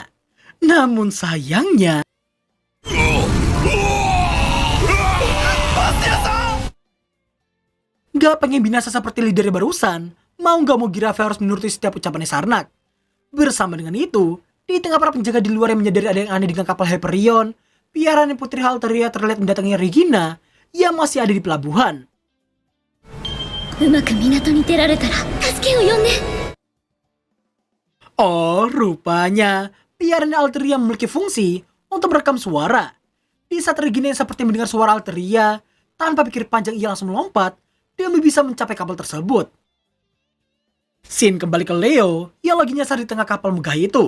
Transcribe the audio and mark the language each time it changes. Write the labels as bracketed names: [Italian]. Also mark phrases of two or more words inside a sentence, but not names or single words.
[Indonesian] Namun sayangnya, gak pengen binasa seperti leadernya barusan, mau gak mau Giraffe harus menuruti setiap ucapannya Sarnak. Bersama dengan itu, di tengah para penjaga di luar yang menyadari ada yang aneh dengan kapal Hyperion, piaraan Putri Alteria terlihat mendatangi Regina yang masih ada di pelabuhan. [Japanese] うまく港に出られたら助けを呼んで。 [Indonesian] Oh, rupanya piaraan Alteria memiliki fungsi untuk merekam suara. Di saat Regina yang seperti mendengar suara Alteria, tanpa pikir panjang ia langsung melompat demi bisa mencapai kapal tersebut. Scene kembali ke Leo yang lagi nyasar di tengah kapal megah itu.